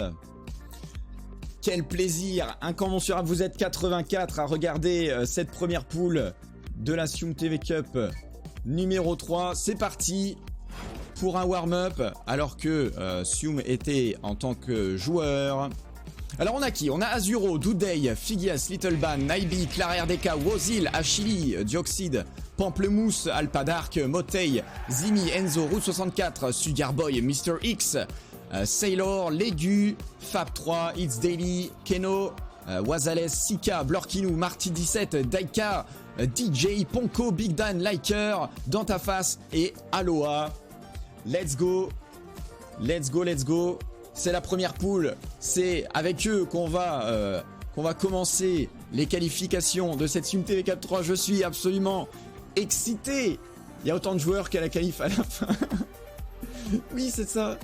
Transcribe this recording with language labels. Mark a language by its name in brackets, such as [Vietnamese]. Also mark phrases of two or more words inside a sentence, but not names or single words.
[French] Quel plaisir incommensurable. Vous êtes 84 à regarder cette première pool de la Sium TV Cup numéro 3. C'est parti pour un warm-up alors que Sium était en tant que joueur. Alors on a qui? On a Azuro, Doudey, Figias, Little Ban, Naibi, Clara RDK, Wozil, Achili, Dioxide, Pamplemousse, Alpadark, Motei, Zimi, Enzo, Route 64, Sugarboy, Mr. X, Sailor, Legu, Fab3, It's Daily, Keno, Wazales, Sika, Blorkinou, Marty17, Daika, DJ, Ponko, Big Dan, Liker, Dans ta face et Aloha. [English] Let's go. [French] C'est la première pool. C'est avec eux qu'on va commencer les qualifications de cette Sium TV Cup 3. Je suis absolument excité. Il y a autant de joueurs qu'à la qualif à la fin. Oui, c'est ça.